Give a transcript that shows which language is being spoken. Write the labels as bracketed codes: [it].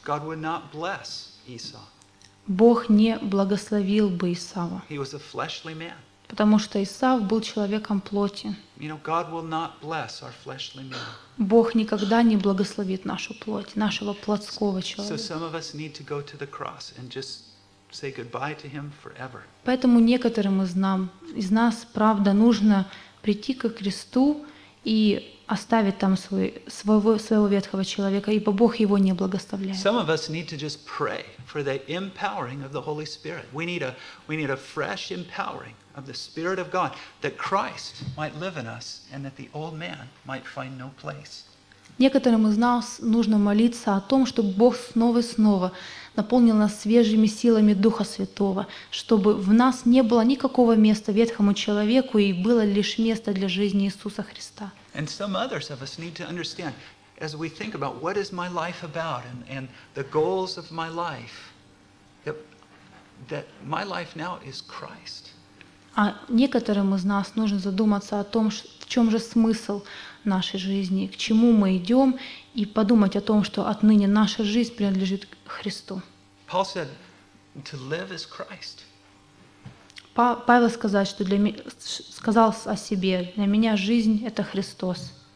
[en] God would not bless Esau. [ru] Бог не благословил бы Исава. [en] He was a fleshly man. [ru] Потому что Исав был человеком плоти. [en] You know, God will not bless our fleshly man. [ru] Бог никогда не благословит нашу плоть, нашего плотского человека. [en] So some of us need to go to the cross and just say goodbye to him forever. [ru] Поэтому некоторым из нас, правда, нужно прийти ко кресту и оставить там своего ветхого человека, ибо Бог его не благословляет. [en] Some of us need to just pray for the empowering of the Holy Spirit. We need a fresh empowering of the Spirit of God, that Christ might live in us and that the old man might find no place. [ru] Некоторым из нас нужно молиться о том, чтобы Бог снова и снова наполнил нас свежими силами Духа Святого, чтобы в нас не было никакого места ветхому человеку и было лишь место для жизни Иисуса Христа. [en] And some others of us need to understand, as we think about what is my life about and the goals of my life, that my life now is Christ. [ru] А некоторым из нас нужно задуматься о том, в чем же смысл нашей жизни, к чему мы идем, и подумать о том, что отныне наша жизнь принадлежит Христу. [en] Paul said, to live is Christ. [ru] Павел сказал, что сказал о себе, для меня жизнь – это Христос.